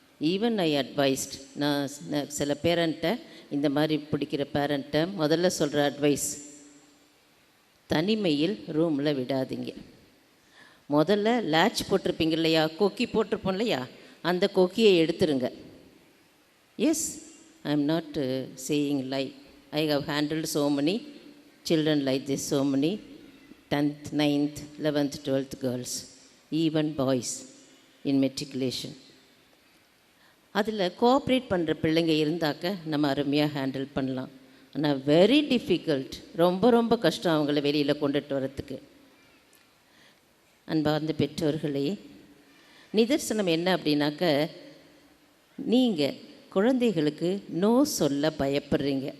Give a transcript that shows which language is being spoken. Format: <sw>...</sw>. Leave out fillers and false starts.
<en>even I advised,</en> <ta>நான் சில பேரண்ட்டை, இந்த மாதிரி பிடிக்கிற பேரண்ட்டை முதல்ல சொல்கிற அட்வைஸ், தனிமையில் ரூமில் விடாதீங்க. முதல்ல லேட்ச் போட்டிருப்பீங்க இல்லையா, கொக்கி போட்டிருப்போம் இல்லையா, அந்த கொக்கியை எடுத்துருங்க.</ta> <en>Yes, I am not saying lie. I have handled so many children like this, so many 10th, 9th, 11th, 12th girls, even boys in matriculation.</en> <ta>அதில் கோஆப்ரேட் பண்ணுற பிள்ளைங்க இருந்தாக்க நம்ம அருமையாக ஹேண்டில் பண்ணலாம். ஆனால்</ta> <en>very difficult,</en> <ta>ரொம்ப கஷ்டம் அவங்கள வெளியில் கொண்டுட்டு வரத்துக்கு. அன்பார்ந்த பெற்றோர்களே, நிதர்சனம் என்ன அப்படின்னாக்க, நீங்கள் குழந்தைகளுக்கு நோ சொல்ல பயப்படுறீங்க.</ta>